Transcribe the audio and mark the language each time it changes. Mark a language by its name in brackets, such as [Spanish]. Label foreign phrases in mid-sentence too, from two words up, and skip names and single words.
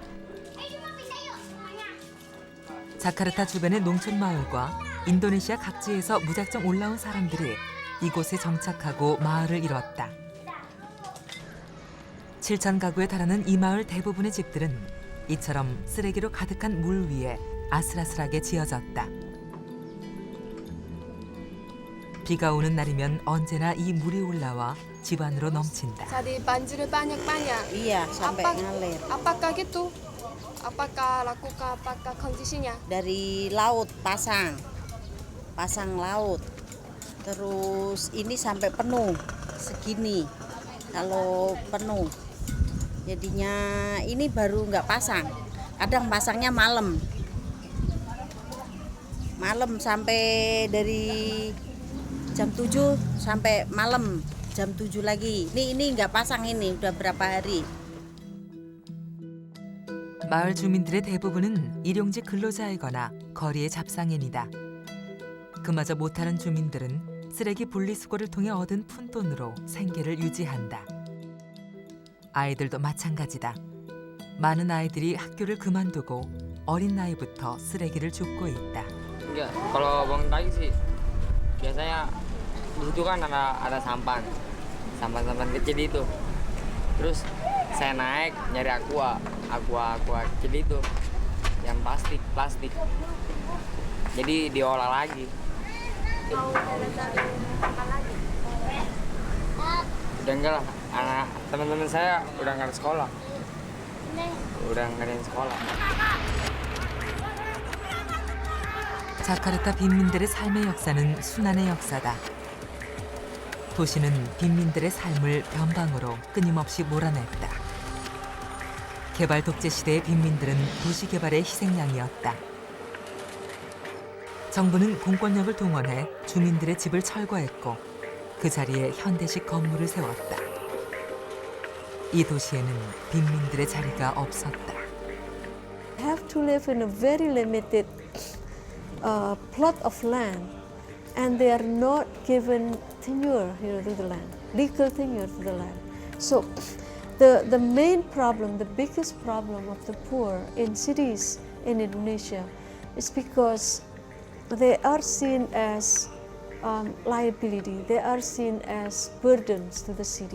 [Korean] 자카르타 주변의 농촌 마을과 인도네시아 각지에서 무작정 올라온 사람들이 이곳에 정착하고 마을을 이뤘다. 7천 가구에 달하는 이 마을 대부분의 집들은 이처럼 쓰레기로 가득한 물 위에 아슬아슬하게 지어졌다. 비가 오는 날이면 언제나 이 물이 올라와 집 안으로 넘친다. [Indonesian] Jadi banjir banyak-banyak. Iya, sampai Apa- ngalir. Apakah gitu? Apakah lakukan apakah kondisinya? Dari laut pasang laut. Terus ini sampai penuh segini. Kalau penuh, jadinya ini baru nggak pasang. Kadang pasangnya malam sampai dari jam 7 sampai malam jam 7 lagi. Ini nggak pasang, ini udah berapa hari. [Korean] 마을 주민들의 대부분은 일용직 근로자이거나 거리의 잡상인이다. 그마저 못하는 주민들은 쓰레기 분리수거를 통해 얻은 푼돈으로 생계를 유지한다. 아이들도 마찬가지다. 많은 아이들이 학교를 그만두고 어린 나이부터 쓰레기를 줍고 있다. [Indonesian] Enggak, kalau bangun pagi sih biasanya di situ kan ada sampah kecil itu. Terus saya naik nyari aqua kecil itu yang plastik. Jadi diolah lagi. Udah enggak lah, anak teman-teman saya udah nggak ada sekolah. Udah nggak ada yang sekolah. [Korean] 자카르타 빈민들의 삶의 역사는 순환의 역사다. 도시는 빈민들의 삶을 변방으로 끊임없이 몰아냈다. 개발 독재 시대의 빈민들은 도시 개발의 희생양이었다. 정부는 공권력을 동원해 주민들의 집을 철거했고 그 자리에 현대식 건물을 세웠다. 이 도시에는 빈민들의 자리가 없었다. [English] Have to live in a very limited plot of land, and they are not given tenure to the land, legal tenure to the land. So the main problem, the biggest problem of the poor in cities in Indonesia is because they are seen as liability, they are seen as burdens to the city.